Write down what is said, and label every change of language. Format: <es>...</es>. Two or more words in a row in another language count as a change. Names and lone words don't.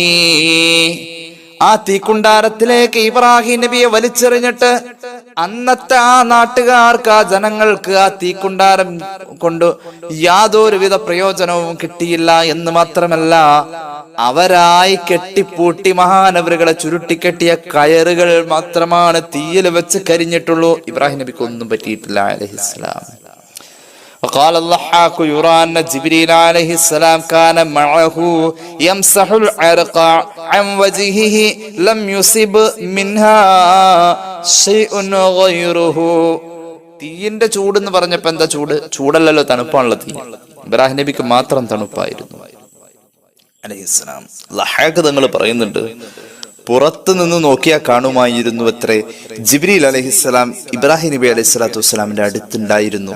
<ml>ആ തീക്കുണ്ടാരത്തിലേക്ക് ഇബ്രാഹിം നബിയെ വലിച്ചെറിഞ്ഞിട്ട് അന്നത്തെ ആ നാട്ടുകാർക്ക്, ആ ജനങ്ങൾക്ക് ആ തീക്കുണ്ടാരം കൊണ്ട് യാതൊരുവിധ പ്രയോജനവും കിട്ടിയില്ല എന്ന് മാത്രമല്ല, അവരായി കെട്ടിപ്പൂട്ടി മഹാനവറുകളെ ചുരുട്ടിക്കെട്ടിയ കയറുകൾ മാത്രമാണ് തീയിൽ വെച്ച് കരിഞ്ഞിട്ടുള്ളൂ. ഇബ്രാഹിം നബിക്ക് ഒന്നും പറ്റിയിട്ടില്ല അലൈഹിസ്സലാം.</ml> <ar>وقال الضحاك يرى أن جبريل عليه السلام كان معه يمسح العرق عن وجهه لم يصب منها شيء غيره.</ar> <ml>തീയിന്റെ ചൂട് എന്ന് പറഞ്ഞപ്പോ എന്താ ചൂട്? ചൂടല്ലല്ലോ, തണുപ്പാണല്ലോ തീ. ഇബ്രാഹിം നബിക്ക് മാത്രം തണുപ്പായിരുന്നു അലൈഹിസ്സലാം. ലഹാക്ക് തങ്ങൾ പറയുന്നുണ്ട്, പുറത്തു നിന്ന് നോക്കിയാൽ കാണുമായിരുന്നു അത്രേ ജിബ്രീൽ അലൈഹിസ്സലാം ഇബ്രാഹിം നബി</ml> <ar>عليه الصلاة والسلام</ar> <ml>അടുത്തുണ്ടായിരുന്നു.</ml>